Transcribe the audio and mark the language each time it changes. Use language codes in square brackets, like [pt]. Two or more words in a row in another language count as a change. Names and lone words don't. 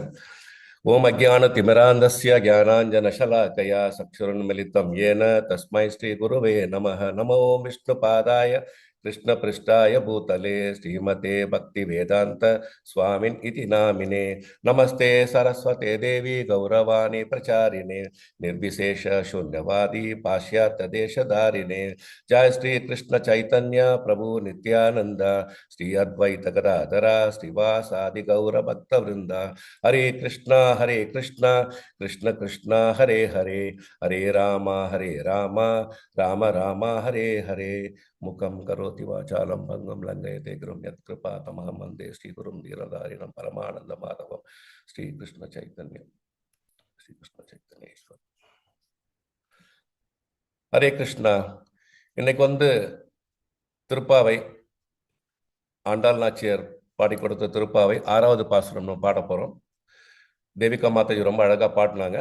[sa] ॐ अज्ञान तिमिरान्धस्य ज्ञानाञ्जनशलाकया चक्षुरुन्मीलितं येन तस्मै श्री गुरवे नमः. नमो विष्णु पादाय कृष्ण प्रेष्ठाय भूतले श्रीमते भक्ति वेदान्त स्वामिन् इति नामिने. नमस्ते सारस्वते देवे गौरवाणी प्रचारिणे निर्विशेष शून्यवादी पाश्चात्य देशधारिणे. जय श्री कृष्ण चैतन्य प्रभु नित्यानंद श्री अद्वैत गदाधरा श्रीवासादि गौर भक्त वृंद. हरे कृष्णा कृष्ण कृष्ण हरे हरे हरे राम राम राम हरे हरे. मुखम करोति वाचालं भंगं लंघयते गिरिं यत्कृपातमहं वन्दे श्रीगुरुं धीरधारिणं परमानंद माधवं श्री कृष्ण चैतन्य ஈஸ்வர். हरे कृष्ण. [ta] இன்னைக்கு திருப்பாவை ஆண்டாள் நாச்சியார் பாடி கொடுத்த திருப்பாவை 6வது பாசுரம் நம்ம பாட போறோம். தேவிகா மாதாஜி ரொம்ப அழகா பாடினாங்க.